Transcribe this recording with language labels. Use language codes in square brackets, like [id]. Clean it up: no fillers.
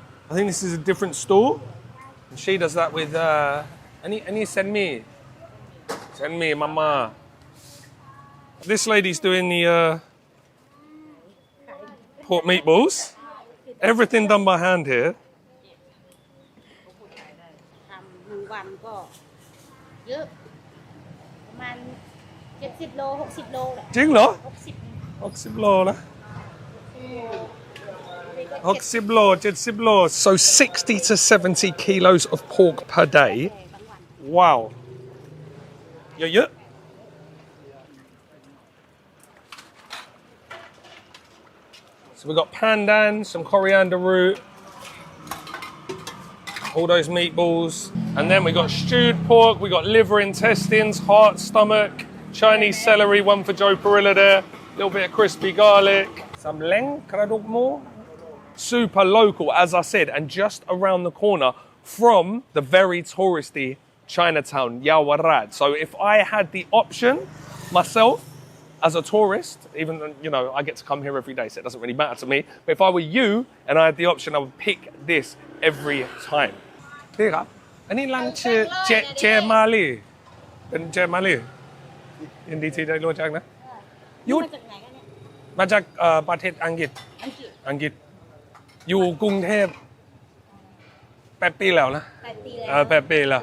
[en] I think this is a different stall. And she does that with any send me, mama. This lady's doing the pork meatballs. Everything done by hand here. [th] ทำ1 วันก็เยอะประมาณ70 โล 60 โลแหละ จริงเหรอ 60 60 โลนะ60 โล 70 โล [en] so 60 to 70 kilos of pork per day. Wow. [th] เยอะ [en] So we've got pandan, some coriander root, all those meatballs. And then we got stewed pork, we got liver, intestines, heart, stomach, Chinese celery, one for Joe Perilla there, a little bit of crispy garlic, some leng, kradok mo. Super local, as I said, and just around the corner from the very touristy Chinatown, Yaowarat. So if I had the option myself, as a tourist, even, you know, I get to come here every day, so it doesn't really matter to me. But if I were you and I had the option, I would pick this every time. [th] พี่ครับ อันนี้ร้านชื่อเจมาลีเป็นเจมาลียินดีที่ได้รู้จักนะยุทธมาจากประเทศอังกฤษอยู่กรุงเทพ8 ปีแล้วนะ8 ปีแล้ว